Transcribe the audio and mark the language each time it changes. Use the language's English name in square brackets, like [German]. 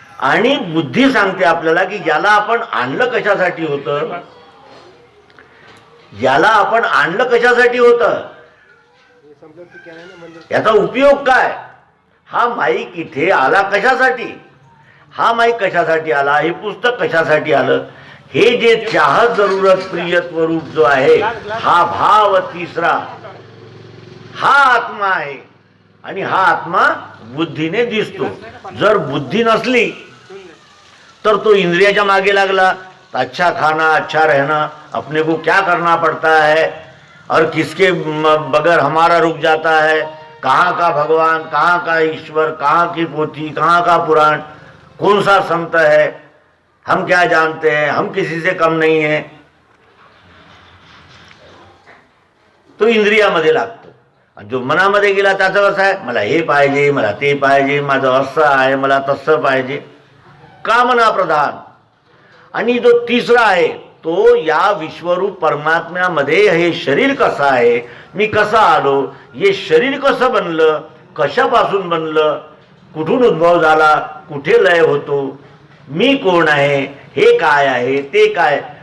[Marathi] आणि बुद्धी सांगते आपल्याला की याला आपण आणलं कशासाठी होतं, याला आपण आणलं कशासाठी होतं, याचा उपयोग काय, हा माईक इथे आला कशासाठी, हा माईक कशासाठी आला, हे पुस्तक कशासाठी आलं. हे जे चाहत जरूरत प्रियत्व रूप जो आहे हा भाव तिसरा हा आत्मा आहे. आणि हा आत्मा बुद्धीने दिसतो. जर बुद्धी नसली तर तो इंद्रियाच्या मागे लागला. [Hindi] अच्छा खाना, अच्छा रहना, अपने को क्या करना पड़ता है और किसके बगैर हमारा रुक जाता है, कहाँ का भगवान, कहाँ का ईश्वर, कहाँ की पोथी, कहाँ का पुराण, कौन सा संत है, हम क्या जानते हैं, हम किसी से कम नहीं है. [Marathi] तो इंद्रियामध्ये लागतो. जो मनामध्ये गेला त्याचं कसं आहे, मला हे पाहिजे, मला ते पाहिजे, माझं असं आहे, मला तसं पाहिजे, कामना प्रधान. आणि जो तिसरा आहे तो या विश्वरूप परमात्म्यामध्ये हे शरीर कसं आहे, मी कसा आलो, हे शरीर कसं बनलं, कशापासून बनलं, कुठून उद्भव झाला, कुठे लय होतो, मी कोण आहे, हे काय आहे, ते काय.